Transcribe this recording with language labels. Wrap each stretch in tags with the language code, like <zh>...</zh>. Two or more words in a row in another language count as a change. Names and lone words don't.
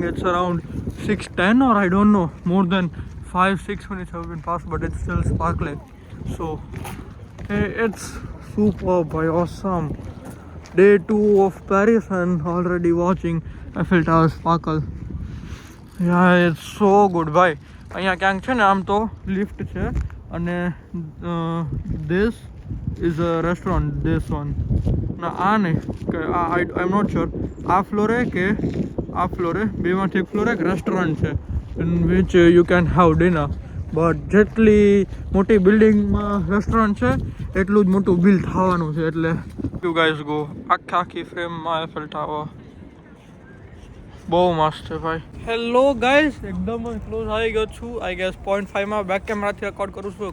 <en>It's around 6:10 or I don't know, more than 5-6 minutes have been passed, but it's still sparkling. So it's superb, awesome. Day 2 of Paris and already watching Eiffel Tower sparkle. Yeah, it's so good,</en> <gu>ભાઈ. અહીંયા ક્યાંક છે ને આમ તો લિફ્ટ છે અને</gu> <en>this is a restaurant, this one.</en> <gu>ના આ નહીં,</gu> <en>I'm not sure.</en> <gu>આ ફ્લોરે કે આ ફ્લોરે, બેમાંથી એક ફ્લોરે એક રેસ્ટોરન્ટ છે</gu> <en>in which you can have dinner.</en> <gu>બટ જેટલી મોટી બિલ્ડિંગમાં રેસ્ટોરન્ટ છે એટલું જ મોટું બિલ થવાનું છે. એટલે</gu> <en>you guys go,</en> <gu>આખી ફ્રેમમાં એફેલ ટાવર બહુ મસ્ત છે ભાઈ.</gu> <en>hello guys,</en> <gu>એકદમ ક્લોઝ આવી ગયો છું.</gu> <en>I guess</en> <gu>0.5માં બેક કેમેરાથી રેકોર્ડ કરું છું.</gu>